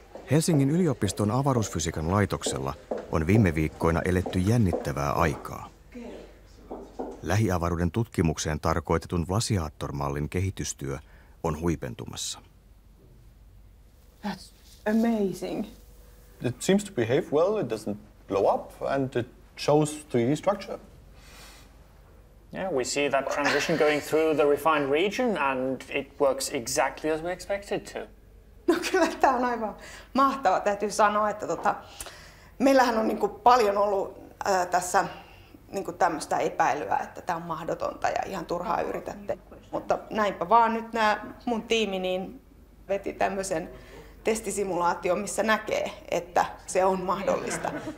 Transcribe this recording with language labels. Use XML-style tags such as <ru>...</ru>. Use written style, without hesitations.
<fi>Helsingin yliopiston avaruusfysiikan laitoksella on viime viikkoina eletty jännittävää aikaa. Lähiavaruuden tutkimukseen tarkoitetun Vlasiator-mallin kehitystyö on huipentumassa.</fi> <en>That's amazing. It seems to behave well, it doesn't blow up, and it shows 3D structure. Yeah, we see that transition going through the refined region, and it works exactly as we expected to.</en> <fi>No kyllä tämä on aivan mahtava. Täytyy sanoa, että meillähän on niinku paljon ollut tässä niinku tämmöistä epäilyä, että tämä on mahdotonta ja ihan turhaa yritätte. Mutta näinpä vaan nyt mun tiimi niin veti tämmöisen testisimulaation, missä näkee, että se on mahdollista.</fi>